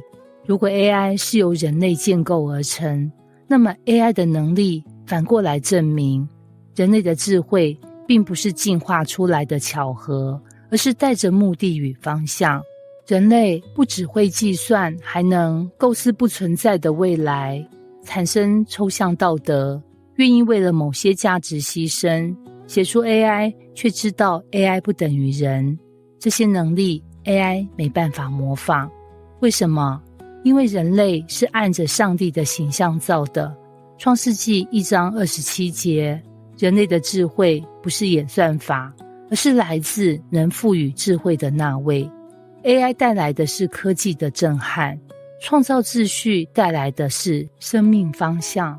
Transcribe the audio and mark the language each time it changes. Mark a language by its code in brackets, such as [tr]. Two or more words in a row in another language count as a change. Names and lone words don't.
[zh] 如果 AI 是由人類建構而成，那麼 AI 的能力反過來證明，人類的智慧並不是進化出來的巧合，而是帶着目的與方向。人類不只會計算，還能構思不存在的未來，產生抽象道德，願意為了某些價值犧牲，寫出 AI， 卻知道 AI 不等於人。這些能力 AI 沒辦法模仿。為什麼？因為人類是按着上帝的形象造的。創世紀1章27節，人類的智慧不是演算法，而是來自能賦予智慧的那位。AI 帶來的是科技的震撼，創造秩序帶來的是生命方向。